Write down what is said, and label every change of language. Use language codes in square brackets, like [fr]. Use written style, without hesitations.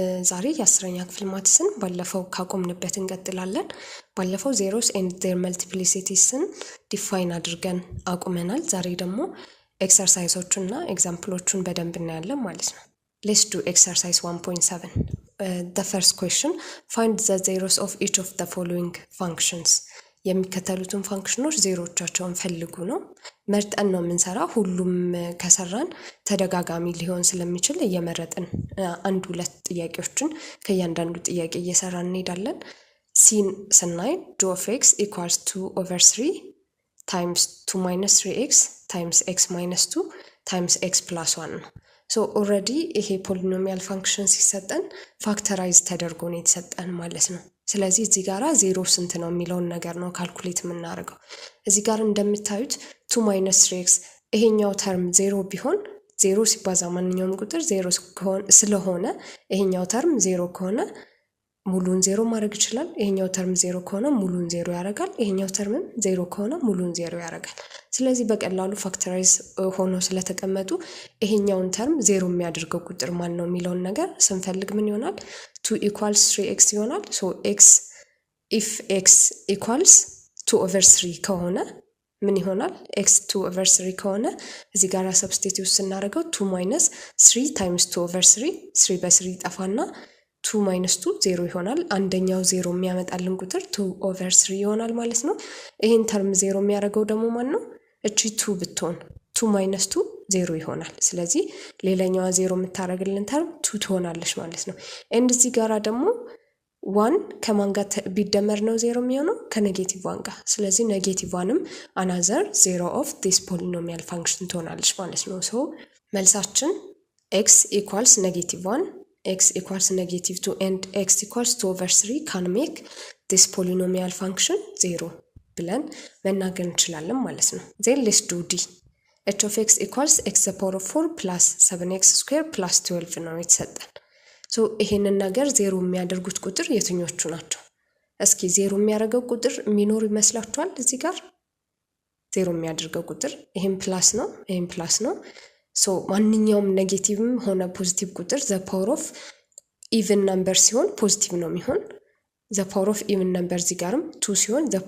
[am] ዛሬ የ10ኛ ክፍል ማትስን ባለፈው ካቆምንበት እንቀጥላለን። ባለፈው [en] zeros and their multiplicities- [am] ን ዲፋይን አድርገን አቁመናል። ዛሬ ደግሞ ኤክሰርሳይሶቹና ኤግዛምፕሎቹን በደንብ እናያለን ማለት ነው። [en] Let's do exercise 1.7. The first question, find the zeros of each of the following functions. [am] የሚከተሉትን ፋንክሽኖች ዜሮቻቸውን ፈልጉ ነው። መርጠን ነው የምንሰራው። ሁሉም ከሰራን ተደጋጋሚ ሊሆን ስለሚችል እየመረጥን አንድ ሁለት ጥያቄዎችን ከእያንዳንዱ ጥያቄ እየሰራን እንሄዳለን። ሲን ስናይ [en] dy of x equals 2/3 times 2 minus 3x times x minus 2 times x plus 1 [am] ነው። ሶ ኦልሬዲ ይሄ ፖሊኖሚያል ፋንክሽን ሲሰጠን ፋክተራይዝ ተደርጎ ነው የተሰጠን ማለት ነው። ስለዚህ እዚህ ጋራ ዜሮ ስንት ነው የሚለውን ነገር ነው ካልኩሌት የምናደርገው። እዚህ ጋር እንደምታዩት 2 minus 3x ይሄኛው ተርም ዜሮ ቢሆን ዜሮ ሲባዛ ማንኛውም ቁጥር ዜሮ ስለሆነ ይሄኛው ተርም ዜሮ ከሆነ ሙሉን ዜሮ ማድረግ ይችላል። ይሄኛው ተርም ዜሮ ከሆነ ሙሉን ዜሮ ያደርጋል። ይሄኛው ተርምም ዜሮ ከሆነ ሙሉን ዜሮ ያደርጋል። ስለዚህ በቀላሉ ፋክተራይዝ ሆኖ ስለተቀመጡ ይሄኛውን ተርም ዜሮ የሚያደርገው ቁጥር ማን ነው የሚለውን ነገር ስንፈልግ ምን ይሆናል? [en] 2 equals 3x [am] ይሆናል። ሶ x [en] if x equals 2/3 [am] ከሆነ ምን ይሆናል? x 2/3 ከሆነ እዚህ ጋር ሰብስቲቲዩት ስናደርገው 2 minus 3 times 2/3 3 በ3 ይጠፋና 2 minus 2 0 ይሆናል። አንደኛው 0 የሚያመጣልን ቁጥር 2/3 ይሆናል ማለት ነው። ይሄን ተርም 0 የሚያደርገው ደግሞ ማን ነው? እቺ 2 ብትሆን 2 minus 2 0 ይሆናል። ስለዚህ ሌላኛዋ 0 የምታደርግልን ተርም 2 ትሆናለች ማለት ነው። ኤንድ እዚህ ጋራ ደግሞ 1 ከማን ጋር ቢደመር ነው 0 የሚሆነው? ከኔጌቲቭ 1 ጋር። ስለዚህ ኔጌቲቭ 1ም [en] another zero of this polynomial function [am] ትሆናለች ማለት ነው። ሶ መልሳችን [en] x equals -1 x equals -2 and x equals 2/3 can make this polynomial function 0 [am] ብለን መናገር እንችላለን ማለት ነው። [en] then let's do d. h of x equals x to the power of 4 plus 7x squared plus 12 [am] ነው የተሰጠን። ሶ ይሄንን ነገር 0 የሚያደርጉት ቁጥር የትኞቹ ናቸው? እስኪ 0 የሚያደርገው ቁጥር የሚኖር ይመስላችኋል? እዚህ ጋር 0 የሚያደርገው ቁጥር ይሄን ፕላስ ነው፣ ይሄን ፕላስ ነው። ሶ ማንኛውም ኔጌቲቭም ሆነ ፖዚቲቭ ቁጥር [en] the power of even number [am] ሲሆን ፖዚቲቭ ነው የሚሆን። the power of even number እዚህ ጋርም 2 ሲሆን